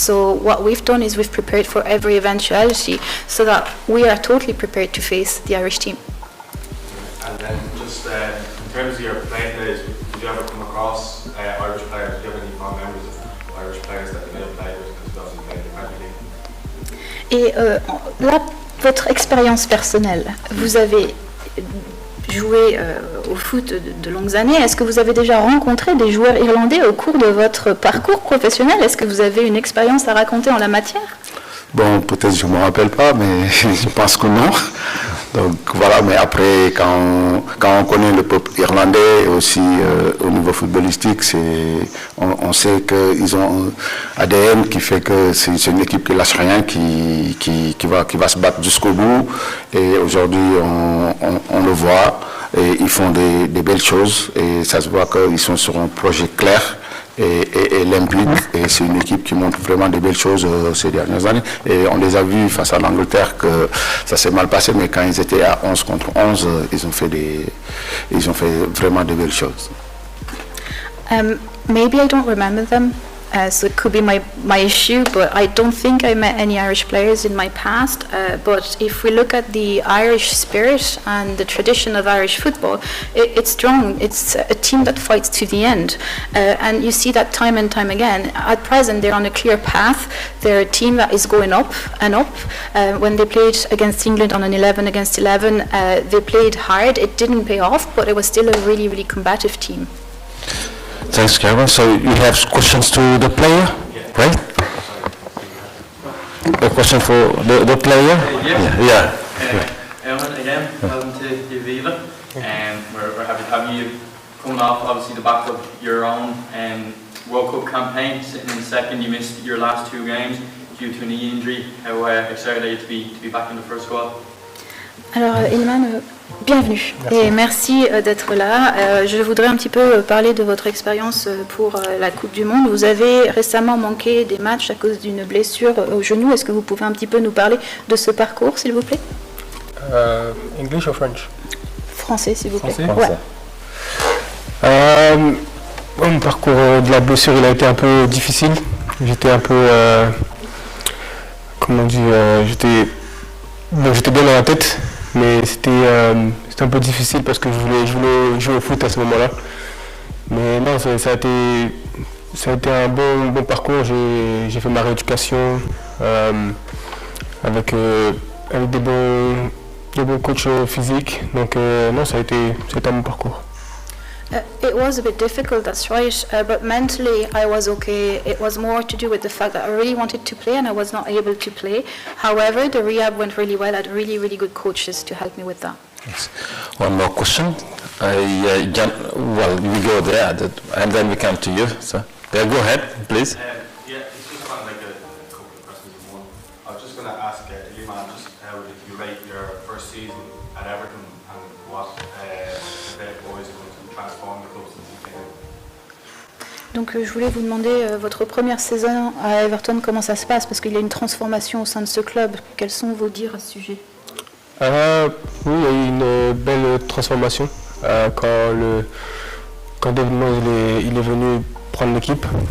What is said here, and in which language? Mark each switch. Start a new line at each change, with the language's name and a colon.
English: So what we've done is we've prepared for every eventuality so that we are totally prepared to face the Irish team. And then just in terms of your playing days, did you ever come across Irish players? Do you have any fond memories of Irish players that you may have played with, because you obviously played in the Premier League?
French: Et là, votre expérience personnelle, vous avez joué au foot de longues années. Est-ce que vous avez déjà rencontré des joueurs irlandais au cours de votre parcours professionnel? Est-ce que vous avez une expérience à raconter en la matière? Bon, peut-être je ne me rappelle pas, mais je pense que non. Donc voilà, mais après, quand on connaît le peuple irlandais, et aussi au niveau footballistique, on sait qu'ils ont un ADN qui fait que c'est une équipe qui lâche rien, qui va se battre jusqu'au bout. Et aujourd'hui, on le voit, et ils font des belles choses, et ça se voit qu'ils sont sur un projet clair et limpide, et c'est une équipe qui montre vraiment de belles choses ces dernières années. Et on les a vus face à l'Angleterre que ça s'est mal passé, mais quand ils étaient à 11 contre 11, ils ont fait vraiment de belles choses.
English: Maybe I don't remember them, so it could be my issue, but I don't think I met any Irish players in my past. But if we look at the Irish spirit and the tradition of Irish football, it's strong. It's a team that fights to the end. And you see that time and time again. At present, they're on a clear path. They're a team that is going up and up. When they played against England on an 11 against 11, they played hard. It didn't pay off, but it was still a really, really combative team. Thanks, Cameron. So you have questions to the player, right? A question for the player? Yeah. Eamon, again, welcome to Aviva. We're happy to have you coming off, obviously, the back of your own World Cup campaign. Sitting in second, you missed your last two games due to a knee injury. How excited are you to be back in the first squad?
French: Alors, Ilman, bienvenue et merci d'être là. Je voudrais un petit peu parler de votre expérience pour la Coupe du Monde. Vous avez récemment manqué des matchs à cause d'une blessure au genou. Est-ce que vous pouvez un petit peu nous parler de ce parcours, s'il vous plaît?
English: English or French?
French: Français, s'il vous plaît. Français. Ouais. Mon parcours de la blessure, il a été un peu difficile. J'étais un peu, comment dire, j'étais bien dans la tête, mais c'était un peu difficile parce que je voulais jouer au foot à ce moment-là. Mais non, ça a été un bon parcours. J'ai fait ma rééducation avec des bons coachs physiques. Donc non, ça a été un bon parcours.
English: It was a bit difficult, that's right, but mentally I was okay. It was more to do with the fact that I really wanted to play and I was not able to play. However, the rehab went really well. I had really, really good coaches to help me with that. Yes. One more question. Well, we go there, and then we come to you. So, yeah, go ahead, please. Yeah, it's just kind of like a couple of questions in one. I was just going to ask Ilman, just how did you rate your first season at Everton and what the boys going to transform the club since you came in?
French: Donc je voulais vous demander votre première saison à Everton, comment ça se passe, parce qu'il y a une transformation au sein de ce club. Quels sont vos dires à ce sujet? Oui, il y a eu une belle transformation quand David Moyes il est venu prendre l'équipe.